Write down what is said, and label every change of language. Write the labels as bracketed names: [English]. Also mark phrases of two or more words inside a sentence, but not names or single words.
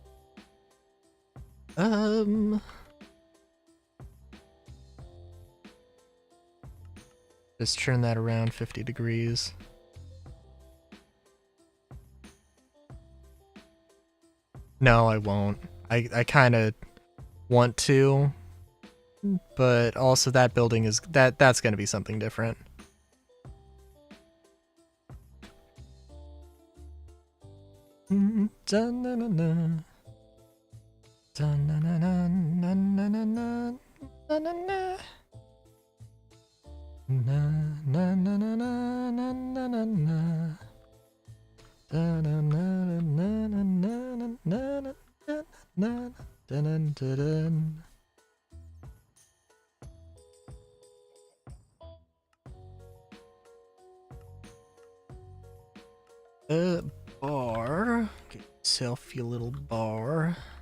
[English] Just turn that around 50 degrees. No, I won't. I kind of want to, but also that building is that's going to be something different. Da-na-na-na. Da-na-na-na-na-na-na-na. Na-na-na. Na-na-na-na-na-na-na-na. Da-na-na-na-na-na-na-na-na-na-na-na-na-na-na. Bar. Get yourself your little bar.